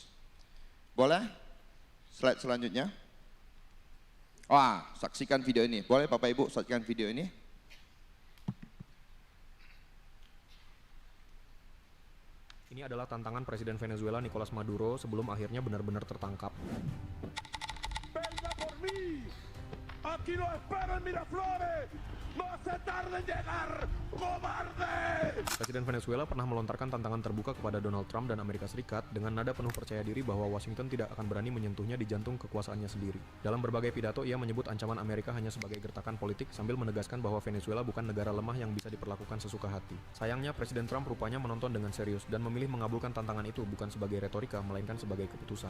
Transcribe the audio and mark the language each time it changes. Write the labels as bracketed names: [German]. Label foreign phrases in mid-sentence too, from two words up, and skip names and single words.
[Indonesian] Boleh? Slide selanjutnya. Wah, saksikan video ini. Boleh Bapak Ibu saksikan video ini? Ini adalah tantangan Presiden Venezuela Nicolas Maduro sebelum akhirnya benar-benar tertangkap. [Spanish] Venga por mí. Aquí lo espero en Miraflores. No se tarde en llegar, cobarde! [Indonesian] Presiden Venezuela pernah melontarkan tantangan terbuka kepada Donald Trump dan Amerika Serikat dengan nada penuh percaya diri bahwa Washington tidak akan berani menyentuhnya di jantung kekuasaannya sendiri. Dalam berbagai pidato, ia menyebut ancaman Amerika hanya sebagai gertakan politik sambil menegaskan bahwa Venezuela bukan negara lemah yang bisa diperlakukan sesuka hati. Sayangnya, Presiden Trump rupanya menonton dengan serius dan memilih mengabulkan tantangan itu bukan sebagai retorika, melainkan sebagai keputusan.